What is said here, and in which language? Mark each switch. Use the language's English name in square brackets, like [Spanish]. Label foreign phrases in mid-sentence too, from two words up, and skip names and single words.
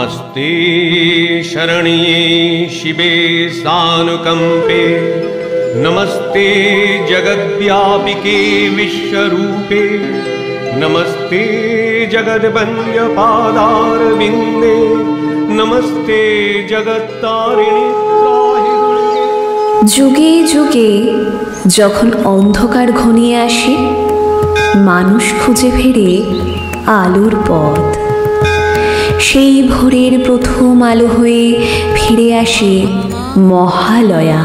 [Sanskrit] नमस्ते शरण्ये शिवे सानुकंपे नमस्ते जगद्व्यापिके विश्वरूपे नमस्ते जगद्वन्द्यपादारविन्दे नमस्ते जगत्तारिणी त्राहि दुर्गे। [Bangla] যুগে যুগে যখন অন্ধকার ঘনিয়ে আসে, মানুষ খুঁজে ফেরে আলোর পথ। সেই ভোরের প্রথম আলো হয়ে ফিরে আসে মহালয়া।